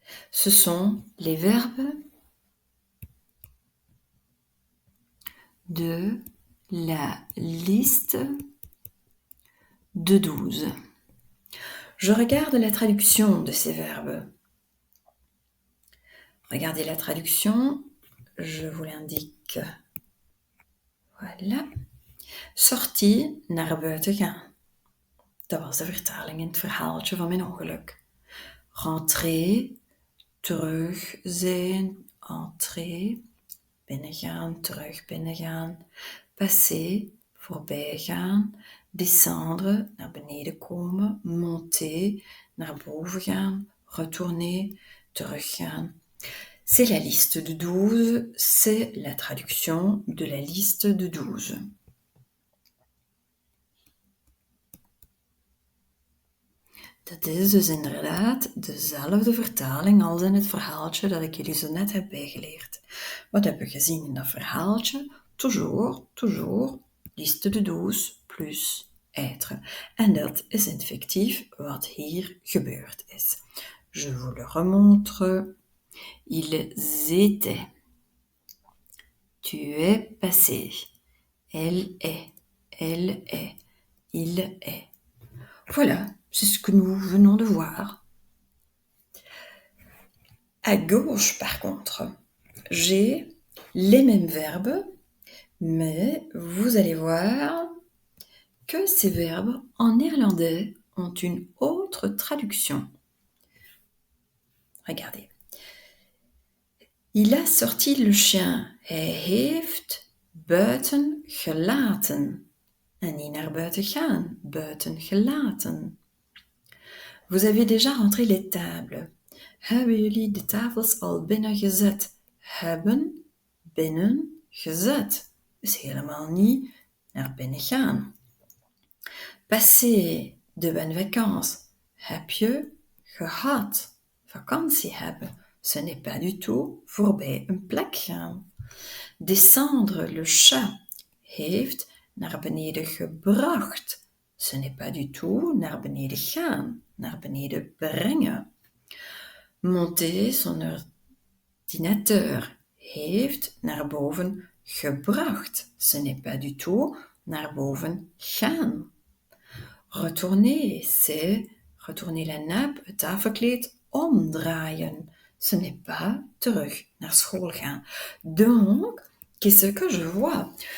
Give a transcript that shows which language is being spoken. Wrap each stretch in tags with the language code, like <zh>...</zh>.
<fr>Ce sont les verbes de la liste de 12. Je regarde la traduction de ces verbes. Regardez la traduction, je vous l'indique. Voilà.</fr> <nl>Sortie, naar buiten gaan. Dat was de vertaling in het verhaaltje van mijn ongeluk. Rentrer, terug zijn, entrer, binnengaan, terug binnengaan. Passer, voorbij gaan. Descendre, naar beneden komen. Monter, naar boven gaan. Retourner, teruggaan.</nl> <fr>C'est la liste de 12, c'est la traduction de la liste de 12.</fr> <nl>Dat is dus inderdaad dezelfde vertaling als in het verhaaltje dat ik jullie zo net heb bijgeleerd. Wat hebben we gezien in dat verhaaltje?</nl> <fr>Toujours, toujours, liste de 12 plus être.</fr> <nl>En dat is effectief wat hier gebeurd is.</nl> <fr>Je vous le remontre. Ils étaient. Tu es passé. Elle est. Elle est. Il est. Voilà, c'est ce que nous venons de voir. À gauche, par contre, j'ai les mêmes verbes, mais vous allez voir que ces verbes en néerlandais ont une autre traduction. Regardez. Il a sorti le chien.</fr> <nl>Hij heeft buiten gelaten. En niet naar buiten gaan, buiten gelaten.</nl> <fr>Vous avez déjà rentré les tables.</fr> <nl>Hebben jullie de tafels al binnen gezet? Hebben, binnen, gezet. Dus helemaal niet naar binnen gaan.</nl> <fr>Passer de bonnes vacances.</fr> <nl>Heb je gehad? Vakantie hebben.</nl> <fr>Ce n'est pas du tout</fr> <nl>voorbij een plek gaan. Descendre,</nl> <fr>le chat,</fr> <nl>heeft naar beneden gebracht.</nl> <fr>Ce n'est pas du tout</fr> <nl>naar beneden gaan, naar beneden brengen.</nl> <fr>Monter son ordinateur,</fr> <nl>heeft naar boven gebracht.</nl> <fr>Ce n'est pas du tout</fr> <nl>naar boven gaan.</nl> <fr>Retourner, c'est retourner la nappe,</fr> <nl>het tafelkleed, omdraaien.</nl> <fr>Ce n'est pas</fr> <nl>terug naar school gaan.</nl> <fr>Donc, qu'est-ce que je vois?</fr>